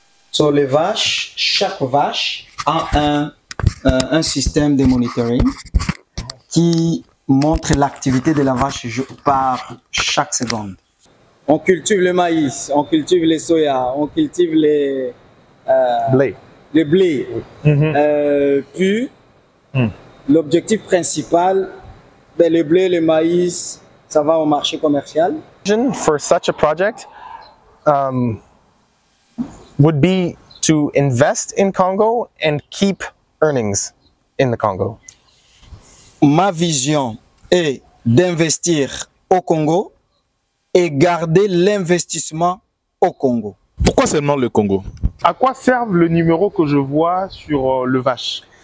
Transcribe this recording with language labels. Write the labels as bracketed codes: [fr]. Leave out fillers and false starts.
[fr] Sur les vaches, chaque vache a un système de monitoring qui montre l'activité de la vache par chaque seconde. On cultive le maïs, on cultive les soya, on cultive les Blé. le blé. Puis, l'objectif principal, ben, le blé, le maïs, ça va au marché commercial. [en] For such a project would be to invest in Congo and keep earnings in the Congo. [fr] Ma vision est d'investir au Congo et garder l'investissement au Congo. Pourquoi seulement le Congo? À quoi servent le numéro que je vois sur le vache?